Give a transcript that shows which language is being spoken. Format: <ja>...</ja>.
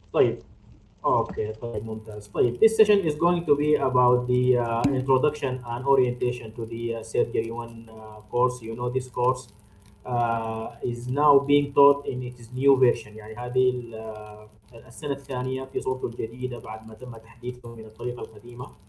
<ar>طيب okay طيب ممتاز.</ar> <en>طيب this session is going to be about the introduction and orientation to the surgery 1 course. You know this course is now being taught in its new version.</en> <ar>يعني هذه السنة الثانية في صورته الجديدة بعد ما تم تحديثه من الطريقة القديمة.</ar>